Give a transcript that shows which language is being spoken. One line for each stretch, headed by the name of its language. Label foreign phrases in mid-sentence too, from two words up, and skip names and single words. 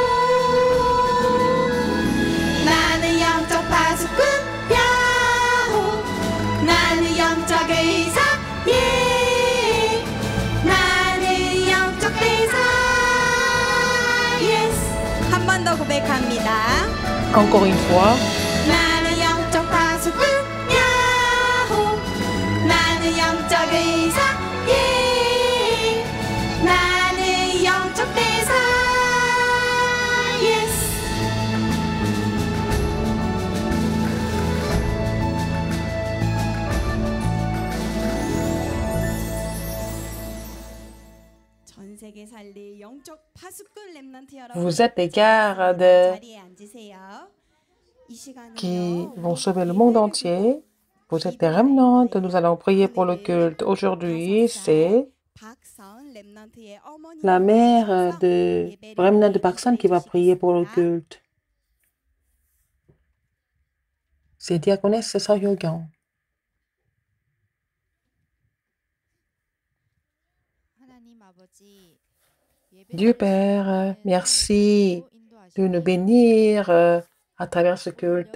Korean: 나는 영적 파수꾼 야호. 나는 영적 의사 예. 나는 영적 대사 예스. 한 번 더 고백합니다.
French: Encore une fois.
Korean: 나는 영적 파수꾼 야호. 나는 영적 의사 예. 나는 영적 대사 예스. 전 세계 살릴 영적 파수꾼 렘넌트 여러분.
French: Vous êtes des gardes
Korean: 자리에 앉으세요. 이 시간은요,
French: qui vont sauver le monde entier. Vous êtes des remnants. Nous allons prier pour le culte. Aujourd'hui, c'est
Korean: 박선 렘넌트의 어머니
French: la mère de Remnant de Paksan qui va prier pour le culte. C'est diaconesse Soyogyong. Dieu Père, merci de nous bénir à travers ce culte.